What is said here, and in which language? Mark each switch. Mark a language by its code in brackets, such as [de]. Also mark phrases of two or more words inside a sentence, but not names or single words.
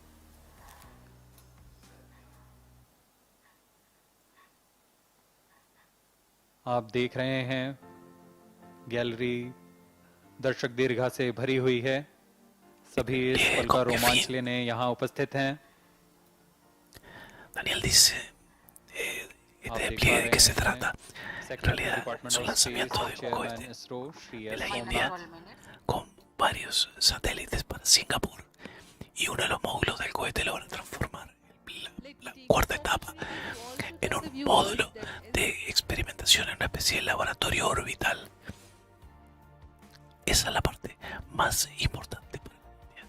[hi] आप देख रहे हैं गैलरी दर्शक दीर्घा से भरी हुई है। सभी इस पल का रोमांच लेने यहाँ उपस्थित हैं। [es] Daniel dice, [hi] आप [es] este [hi] देख [es] despliegue [hi] पा [es] de qué se [hi] रहे [es] trata. [hi] हैं [es] En realidad [hi] डिपार्टमेंट [es] es un [hi] ऑफ [es] lanzamiento [hi] स्पेस [es] de un [hi] चेयरमैन [es] cohete [hi] इसरो श्री [es] de [hi] एस [es] la [hi] सोमनाथ [es] India [en] 12 minutes. [es] con varios satélites para Singapur. Y uno de los módulos del cohete logra transformar la cuarta etapa en un módulo de experimentación en una especie de laboratorio orbital. Esa es la parte más importante para la India.